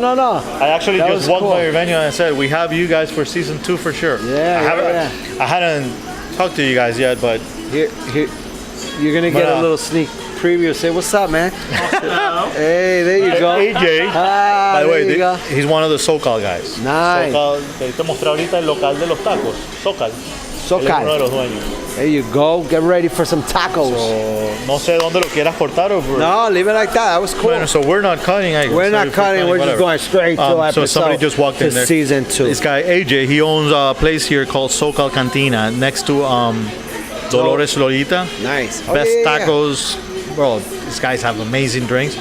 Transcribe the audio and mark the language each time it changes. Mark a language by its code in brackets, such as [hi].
[en] I actually just walked by your venue and I said, we have you guys for season 2 for sure. Yeah, I hadn't talked to you guys yet, but here you're gonna get a little sneak preview. Say what's up, man. Hey, there you go. AJ. By the way, he's one of the SoCal guys. Nice. [es] Te mostré ahorita el local de los tacos. [en] SoCal. [es] Uno de los dueños. [en] There you go. Get ready for some tacos. So, [es] no sé dónde lo quieras cortar o. [en] No, leave it like that. That was cool. Bueno, so we're not cutting. We're not cutting. We're just going straight to episode. So somebody just walked in there. Season 2. This guy AJ, he owns a place here called SoCal Cantina next to Dolores Lolita. Nice. Best tacos. Bro, these guys have amazing drinks.